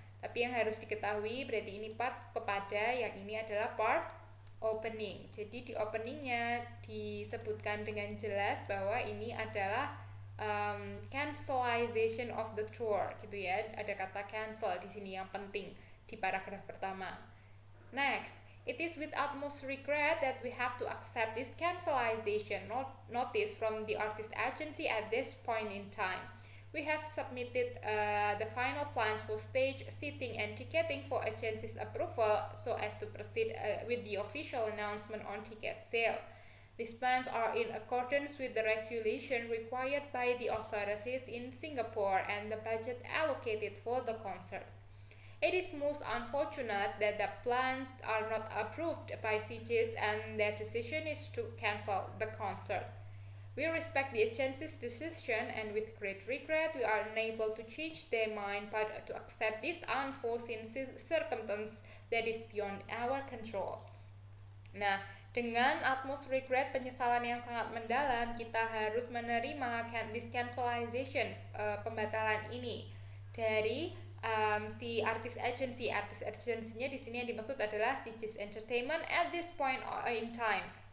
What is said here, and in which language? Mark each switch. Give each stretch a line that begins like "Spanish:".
Indonesian: Tapi yang harus diketahui berarti ini part kepada yang ini adalah part opening. Jadi di openingnya disebutkan dengan jelas bahwa ini adalah
English: cancellation of the tour
Indonesian: gitu ya. Ada kata cancel di sini yang penting di paragraf pertama.
English: Next, it is with utmost regret that we have to accept this cancellation notice from the artist agency at this point in time. We have submitted the final plans for stage, seating, and ticketing for agency's approval so as to proceed with the official announcement on ticket sale. These plans are in accordance with the regulation required by the authorities in Singapore and the budget allocated for the concert. It is most unfortunate that the plans are not approved by CG's and their decision is to cancel the concert. We respect the agency's decision and with great regret we are unable to change their mind but to accept this unforeseen circumstance that is beyond our control.
Indonesian: Nah, dengan utmost regret, penyesalan yang sangat mendalam, kita harus menerima
English: this cancellation,
Indonesian: pembatalan ini dari si artis agency. Artis agency-nya di sini yang dimaksud adalah CGS Entertainment
English: at this point in time.